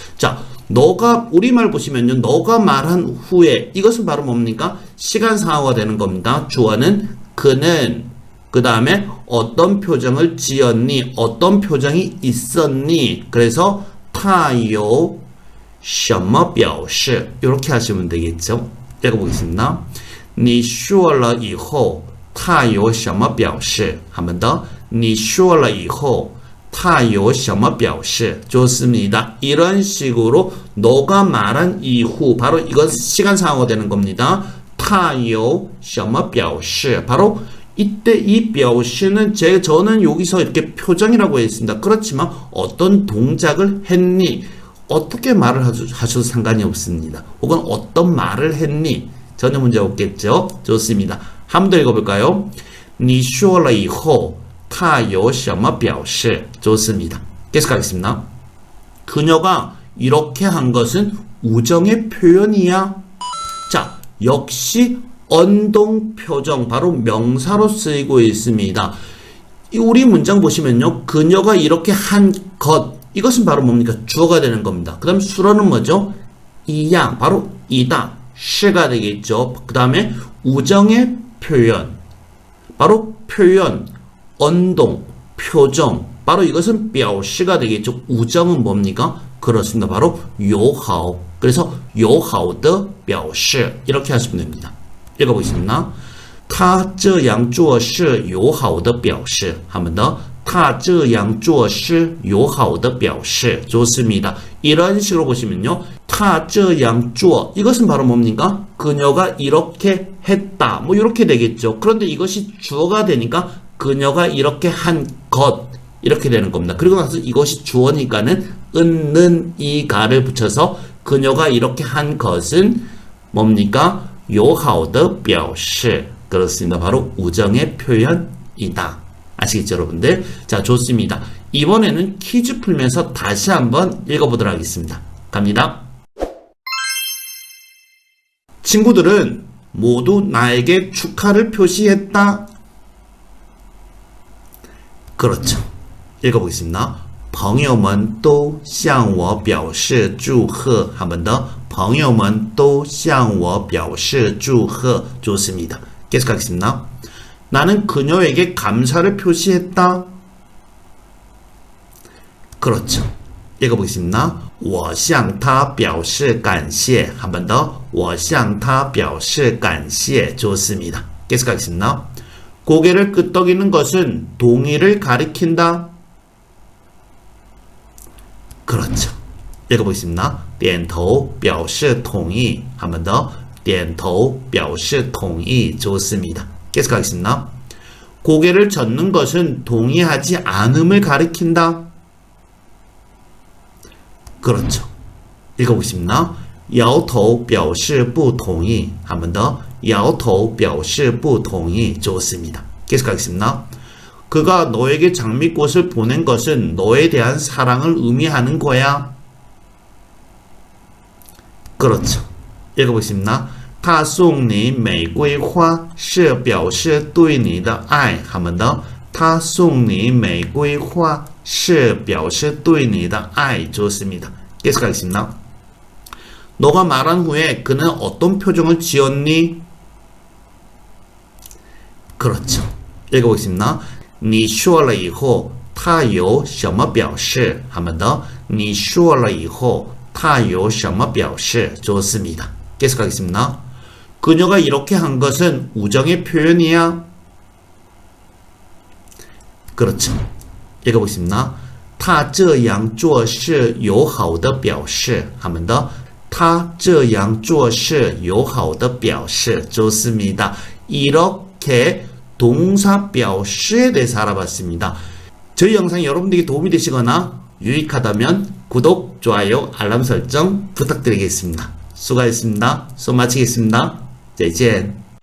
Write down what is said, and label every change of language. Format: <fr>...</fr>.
<ko>자, 너가 우리말 보시면요. 너가 말한 후에 이것은 바로 뭡니까? 시간상어가 되는 겁니다. 주어는 그는 그 다음에 어떤 표정을 지었니? 어떤 표정이 있었니? 그래서 他有什么表示 이렇게 하시면 되겠죠. 읽어보겠습니다.</ko> <zh>你说了以后他有什么表示 한 번 더. 你说了以后他有什么表示 좋습니다.</zh> <ko>이런 식으로 너가 말한 이후 바로 이건 시간상어가 되는 겁니다. 他有什么表示 바로 이때 이 表示는 저는 여기서 이렇게 표정이라고 했습니다. 그렇지만 어떤 동작을 했니? 어떻게 말을 하셔도 상관이 없습니다. 혹은 어떤 말을 했니? 전혀 문제 없겠죠? 좋습니다. 한 번 더 읽어볼까요?</ko> <zh>你说了以后他有什么表示 좋습니다.</zh> <ko>계속하겠습니다. 그녀가 이렇게 한 것은 우정의 표현이야. 자, 역시 언동 표정 바로 명사로 쓰이고 있습니다. 우리 문장 보시면요. 그녀가 이렇게 한 것 이것은 바로 뭡니까? 주어가 되는 겁니다. 그 다음 수로는 뭐죠? 이양 바로 이다. 시가 되겠죠. 그 다음에 우정의 표현 바로 표현 언동 표정 바로 이것은 表示가 되겠죠. 우정은 뭡니까? 그렇습니다. 바로 友好 그래서 友好的表示 이렇게 하시면 됩니다. 읽어보겠습니다.</ko> <zh>他这样做是友好的表示 한 번 더. 他这样做是友好的表示 좋습니다.</zh> <ko>이런 식으로 보시면요. 他这样做 이것은 바로 뭡니까? 그녀가 이렇게 했다. 뭐 이렇게 되겠죠. 그런데 이것이 주어가 되니까 그녀가 이렇게 한 것 이렇게 되는 겁니다. 그리고 나서 이것이 주어니까는 은 이가를 붙여서 그녀가 이렇게 한 것은 뭡니까?</ko> <zh>友好的表示 그렇습니다.</zh> <ko>바로 우정의 표현이다. 아시겠죠, 여러분들? 자, 좋습니다. 이번에는 퀴즈 풀면서 다시 한번 읽어보도록 하겠습니다. 갑니다. 친구들은 모두 나에게 축하를 표시했다. 그렇죠. 읽어보겠습니다.</ko> <zh>朋友们都向我表示祝贺 한 번 더. 朋友们都向我表示祝贺 좋습니다.</zh> <ko>계속하겠습니다. 나는 그녀에게 감사를 표시했다. 그렇죠. 읽어보겠습니다.</ko> <zh>我向她表示感谢 한 번 더. 我向她表示感谢 좋습니다.</zh> <ko>계속하겠습니다. 고개를 끄덕이는 것은 동의를 가리킨다. 그렇죠. 읽어보겠습니다.</ko> <zh>点头表示同意 한 번 더. 点头表示同意 좋습니다.</zh> <ko>계속 가겠습니다. 고개를 젓는 것은 동의하지 않음을 가리킨다. 그렇죠. 읽어보겠습니다. 摇头表示不同意. 한 번 더.</ko> <zh>摇头表示不同意. 좋습니다. 계속 가겠습니다.</zh> <ko>그가 너에게 장미꽃을 보낸 것은 너에 대한 사랑을 의미하는 거야. 그렇죠. 읽어보겠습니다.</ko> <zh>他送你玫瑰花是表示对你的爱.</zh> <ko>한 번 더.</ko> <zh>他送你玫瑰花是表示对你的爱.</zh> <ko>좋습니다. 계속 가겠습니다. 너가 말한 후에 그는 어떤 표정을 지었니? 그렇죠. 읽어보겠습니다.</ko> <zh>你说了以后他有什么表示?</zh> <ko>한 번 더.</ko> <zh>你说了以后他有什么表示?</zh> <ko>좋습니다. 계속 가겠습니다. 그녀가 이렇게 한 것은 우정의 표현이야? 그렇죠. 읽어보겠습니다.</ko> <zh>他这样做是友好的表示.</zh> <ko>한 번 더.</ko> <zh>他这样做是友好的表示.</zh> <ko>좋습니다. 이렇게 동사表示에 대해서 알아봤습니다. 저희 영상이 여러분들에게 도움이 되시거나 유익하다면 구독, 좋아요, 알람 설정 부탁드리겠습니다. 수고하셨습니다. 수업 마치겠습니다. 再见.</ko>